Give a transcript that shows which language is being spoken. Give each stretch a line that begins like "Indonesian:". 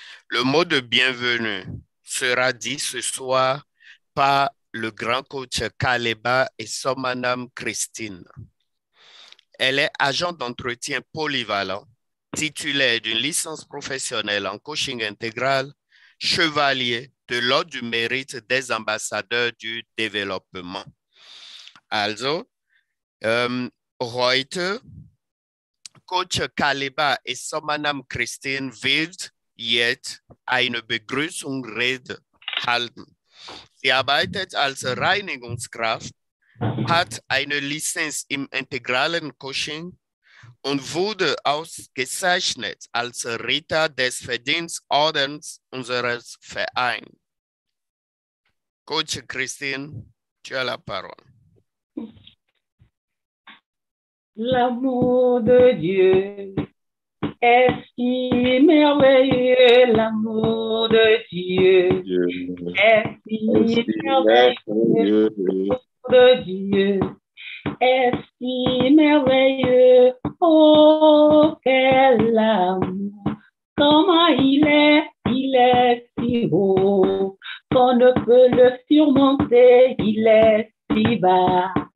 French: Le mot de bienvenue sera dit ce soir par le grand coach Kaleba et son madame Christine. Elle est agent d'entretien polyvalent, titulaire d'une licence professionnelle en coaching intégral, chevalier de l'ordre du mérite des ambassadeurs du développement.
German: Also, heute Coach Kaleba
French: et son madame
German: Christine wird jetzt eine Begrüßungsrede halten. Sie arbeitet als Reinigungskraft, hat eine Lizenz im integralen Coaching und wurde ausgezeichnet als Ritter des Verdienstordens unseres Vereins.
French: Coach Christine, tu as la parole. L'amour de Dieu est si merveilleux, l'amour de Dieu est si merveilleux, l'amour de Dieu est si merveilleux, oh quel amour, comment il est si haut, qu'on ne peut le surmonter, il est si bas.